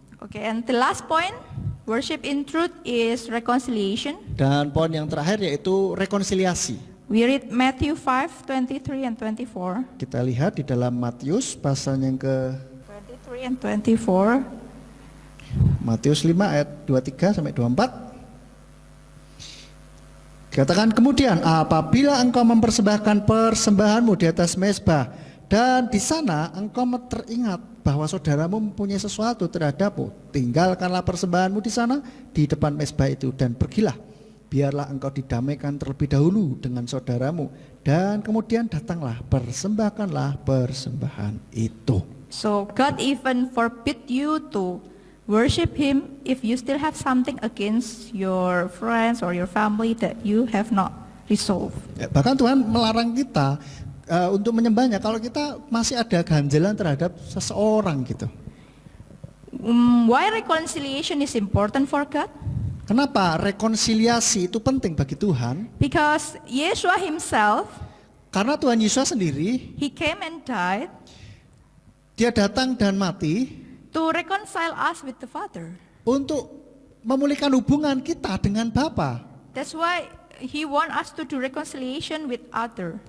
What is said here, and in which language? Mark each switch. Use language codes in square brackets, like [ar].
[en] Okay, and the last point, worship in truth is reconciliation. [id] Dan poin yang terakhir yaitu rekonsiliasi. [en] We read Matthew 5:23 and 24. [id] Kita lihat di dalam Matius pasal yang ke [en] 23 and 24. [id] Matius 5 ayat 23 sampai 24. Katakan kemudian, apabila engkau mempersembahkan persembahanmu di atas mezbah dan di sana engkau teringat bahwa saudaramu mempunyai sesuatu terhadapmu, tinggalkanlah persembahanmu di sana di depan mezbah itu dan pergilah. Biarlah engkau didamaikan terlebih dahulu dengan saudaramu dan kemudian datanglah persembahkanlah persembahan itu. [en] So God even forbid you to worship Him if you still have something against your friends or your family that you have not resolved. [id] Ya, bahkan Tuhan melarang kita untuk menyembahnya kalau kita masih ada ganjelan terhadap seseorang gitu. [en] Why reconciliation is important for God? [id] Kenapa rekonsiliasi itu penting bagi Tuhan? [en] Because Yeshua Himself, [id] Karena Tuhan Yesus sendiri, [en] He came and died [id] Dia datang dan mati [en] to reconcile us with the Father. [id] untuk memulihkan hubungan kita dengan Bapa. [en] That's why He want us to do reconciliation with other.